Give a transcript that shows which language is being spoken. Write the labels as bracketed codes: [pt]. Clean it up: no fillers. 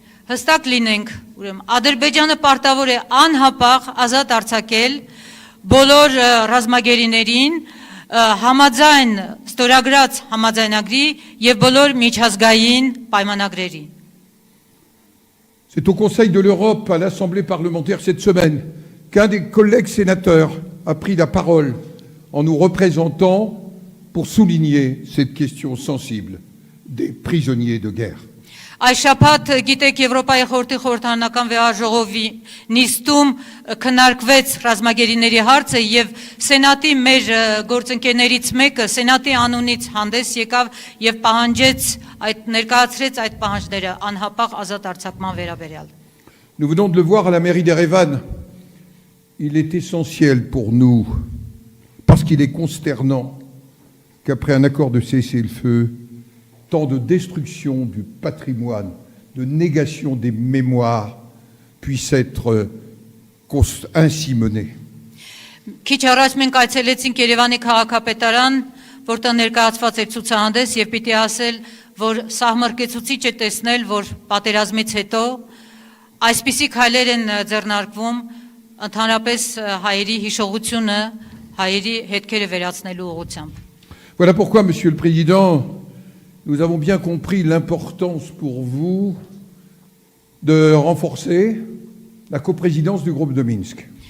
[hy] Հստակ լինենք, ուրեմն Ադրբեջանը պարտավոր է անհապաղ ազատ արձակել բոլոր ռազմագերիներին համաձայն ստորագրած համաձայնագրի եւ բոլոր միջազգային պայմանագրերի։ [fr] C'est au Conseil de l'Europe, à l'Assemblée parlementaire cette semaine, qu'un des collègues sénateurs a pris la parole en nous représentant pour souligner cette question sensible des prisonniers de guerre. [hy] Այս շաբաթ գիտեք Եվրոպայի խորհրդի խորհրդարանական վեհաժողովի նիստում քննարկվեց ռազմագերիների հարցը եւ Սենատի մեր գործընկերներից մեկը Սենատի անունից հանդես եկավ եւ պահանջեց ներկայացրեց այդ պահանջները անհապաղ ազատ արձակման վերաբերյալ։ [fr] Nous venons de le voir à la mairie d'Erevan. Il est essentiel pour nous, parce qu'il est consternant qu'après un accord de cessez-le-feu, tant de destruction du patrimoine, de négation des mémoires puissent être ainsi menées. [hy] Քիչ առաջ մենք այցելեցինք Երևանի քաղաքապետարան, որտեղ ներկայացված էր ցուցահանդես եւ պիտի ասել, որ սահմռկեցուցիչ է տեսնել, որ պատերազմից հետո այսպիսի քայլեր են ձեռնարկվում ընդհանրապես հայերի հիշողությունը, հայերի հետքերը վերացնելու ուղղությամբ։ [fr] Voilà pourquoi, Monsieur le Président, nous avons bien compris l'importance pour vous de renforcer la coprésidence du groupe de Minsk.